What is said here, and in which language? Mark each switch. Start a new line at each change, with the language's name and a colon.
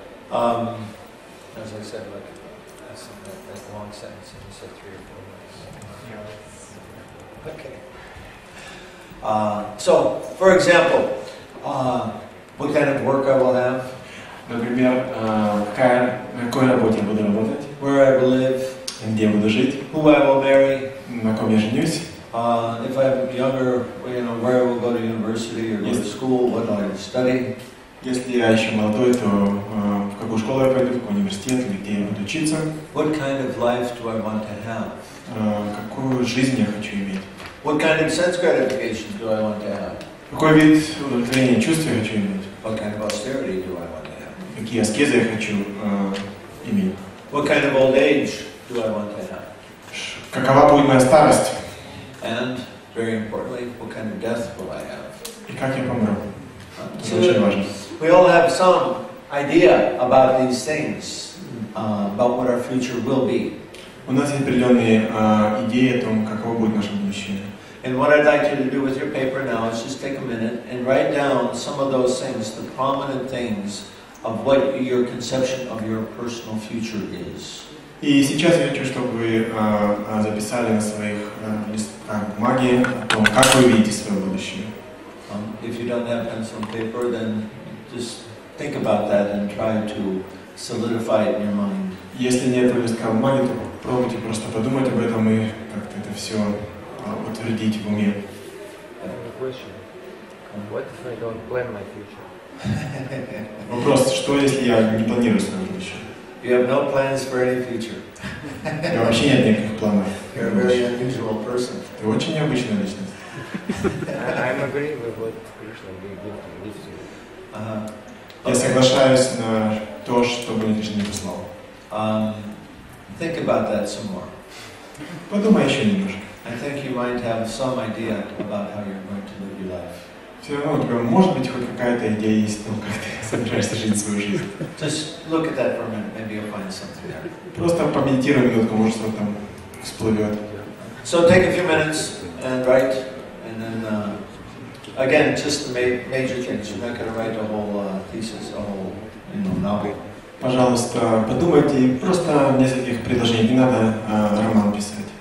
English: As I said, like that long sentence, and you said 3 or 4 minutes. Okay. So, for example, what kind of work I will have?
Russian: Например, на какой работе я буду работать?
English: Where I will live?
Russian: Где я буду жить?
English: Who I will marry?
Russian: На ком я женюсь?
English: If I'm younger, where I will go to university or go to school, what I will study.
Russian: Если я еще молодой, то в какую школу я пойду, в какой университет или где я буду учиться?
English: What kind of life do I want to have?
Russian: Какую жизнь я хочу иметь?
English: What kind of sense gratification do I want to have?
Russian: Какой вид удовлетворения чувств я хочу иметь?
English: What kind of austerity do I want to have?
Russian: Какие аскезы я хочу иметь?
English: What kind of old age do I want to have?
Russian: Какова будет моя старость?
English: And, very importantly, what kind of death will I have?
Russian: И как я помру? Это очень важно.
English: We all have some idea about these things, about what our future will be.
Russian: У нас есть определенные идеи о том, каково будет наше будущее.
English: And what I'd like you to do with your paper now is just take a minute and write down some of those things, the prominent things of what your conception of your personal future is.
Russian: И сейчас я хочу, чтобы вы записали на своих листках бумаги о том, как вы видите свое будущее.
English: If you don't have pencil and paper, then just think about that and try to solidify it in your mind.
Russian: Если нет листка бумаги, то пробуйте просто подумать об этом и как-то это все утвердить в уме.
English: What if I don't plan my future?
Russian: Вопрос, что если я не планирую свое будущее?
English: You have no plans for any future.
Russian: У меня вообще нет никаких планов.
English: You're a very unusual person.
Russian: Ты очень необычная личность.
English: I'm agree with what Krishna gives you.
Russian: Я соглашаюсь на то, что мне Кришна не послал.
English: Think about that some more.
Russian: Подумай еще немножко.
English: I think you might have some idea about how you're going to live your life.
Russian: Все равно у тебя может быть хоть какая-то идея есть, как ты собираешься жить свою жизнь.
English: Just look at that for a minute. Maybe you'll find something there.
Russian: Просто помедитируй минутку, может что-то там всплывет.
English: So take a few minutes and write, and then again, just the major things. You're not going to write a whole thesis, a whole novel.
Russian: Пожалуйста, подумайте, просто в нескольких предложениях, не надо роман писать.